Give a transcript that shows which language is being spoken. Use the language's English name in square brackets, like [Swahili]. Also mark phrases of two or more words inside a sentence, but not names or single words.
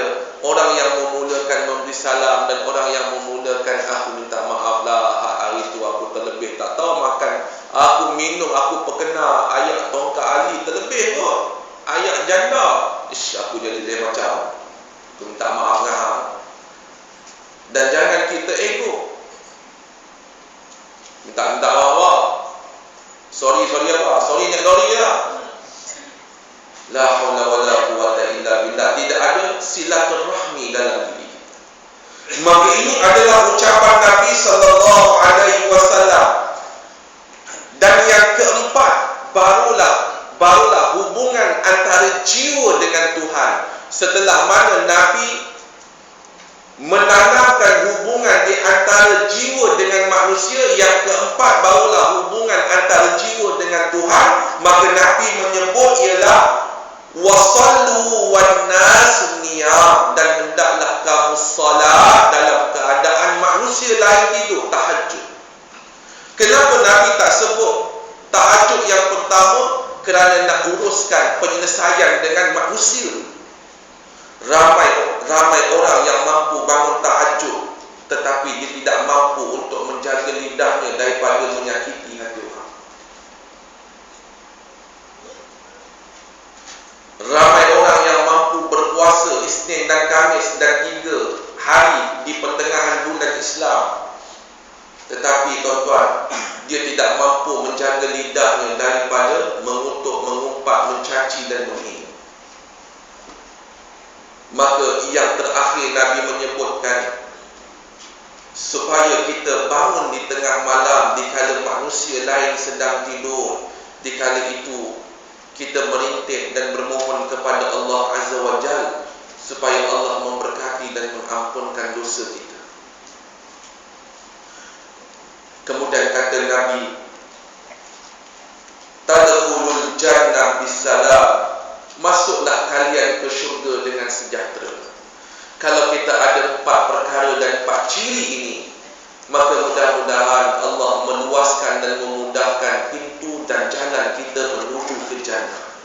[Malay] Orang yang memulakan memberi salam dan orang yang memulakan, aku minta maaf lah, hari itu aku terlebih, tak tahu makan, aku minum, aku perkena ayat tongkat Ali terlebih kot, ayat janda. Aku jadi dia macam, aku minta maaf dengan hang. Dan jangan kita ego. Minta maaf. Sorry apa? Sorry nak lori lah. [Arabic] لا حول ولا قوة إلا بالله. [Malay] Tidak ada silaturahmi dalam diri. Maka ini adalah ucapan Nabi [Arabic] صلى الله عليه وسلم. [Malay] Dan yang keempat, barulah hubungan antara jiwa dengan Tuhan. Setelah mana Nabi menanamkan hubungan di antara jiwa dengan manusia, yang keempat barulah hubungan antara jiwa dengan Tuhan. Maka Nabi menyebut ialah [Arabic] وصلوا والناس نيام, [Malay] dan hendaklah kamu salat dalam keadaan manusia lain tidur, tahajud. Kenapa Nabi tak sebut tahajud yang pertama? Kerana nak uruskan penyelesaian dengan manusia. Ramai orang yang mampu bangun tahajud, tetapi dia tidak mampu untuk menjaga lidahnya daripada menyakiti hati orang. Ramai orang yang mampu berpuasa Isnin dan Khamis dan 3 hari di pertengahan bulan Islam, tetapi tuan-tuan, dia tidak mampu menjaga lidahnya daripada mengutuk, mengumpat, mencaci dan menghina. Maka yang terakhir Nabi menyebutkan supaya kita bangun di tengah malam dikala manusia lain sedang tidur. Dikala itu kita merintih dan bermohon kepada Allah [Arabic] عز وجل [Malay] supaya Allah memberkati dan mengampunkan dosa kita. Kemudian kata Nabi, [Arabic] تدخلوا الجنة بسلام, [Malay] masuklah kalian ke syurga dengan sejahtera. Kalau kita ada 4 perkara dan 4 ciri ini, maka mudah-mudahan Allah meluaskan dan memudahkan pintu dan jalan kita menuju ke jannah.